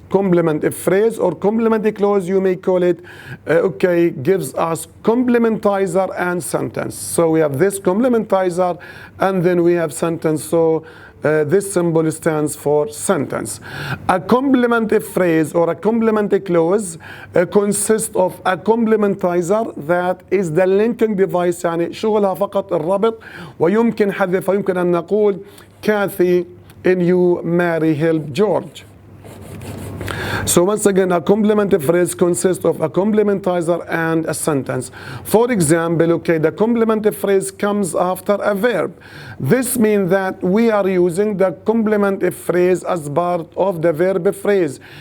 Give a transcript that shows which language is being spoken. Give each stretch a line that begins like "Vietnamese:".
English: Complement a phrase or complement a clause, you may call it, okay, gives us complementizer and sentence. So we have this complementizer, and then we have sentence. So this symbol stands for sentence. A complement a phrase or a complement a clause consists of a complementizer that is the linking device.
Arabic: يعني شغلها فقط الربط، ويمكن حذف، ويمكن أن نقول
English: Kathy knew Mary helped George. So once again, a complement phrase consists of a complementizer and a sentence. For example, okay, the complement phrase comes after a verb. This means that we are using the complement phrase as part of the verb phrase.